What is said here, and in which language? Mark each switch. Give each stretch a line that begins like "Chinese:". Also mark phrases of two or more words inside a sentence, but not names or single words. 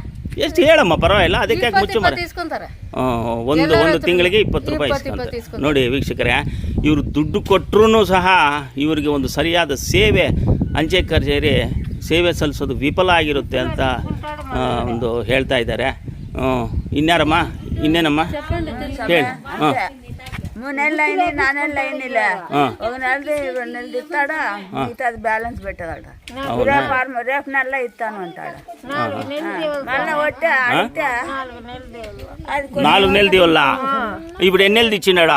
Kannada: ಎಷ್ಟು ಹೇಳಮ್ಮ, ಪರವಾಗಿಲ್ಲ. ಅದಕ್ಕೆ ಮುಚ್ಚು ಮರ. ಒಂದು ತಿಂಗಳಿಗೆ 20 ರೂಪಾಯಿ ಇಸ್ಕೊಂತಾರೆ. ನೋಡಿ ವೀಕ್ಷಕರೇ, ಇವರು ದುಡ್ಡು ಕೊಟ್ಟರು ಸಹ ಇವರಿಗೆ ಒಂದು ಸರಿಯಾದ ಸೇವೆ, ಅಂಚೆ ಕಚೇರಿ ಸೇವೆ ಸಲ್ಲಿಸೋದು ವಿಫಲ ಆಗಿರುತ್ತೆ ಅಂತ ಒಂದು ಹೇಳ್ತಾ ಇದ್ದಾರೆ. ಇನ್ಯಾರಮ್ಮ, ಇನ್ನೇನಮ್ಮ ಹೇಳಿ.
Telugu: మూనెళ్ళ అయినా 4 నెలలు అయినా ఒక నెలది 2 నెలలు ఇస్తాడా, మిగతాది బ్యాలెన్స్ పెట్టాడట. రేపు నెల ఇస్తాను అంటాడు. మళ్ళీ వచ్చే అయితే 4 నెలలు ఇవ్వాల. ఇప్పుడు ఎన్ని నెలలు ఇచ్చినాడా?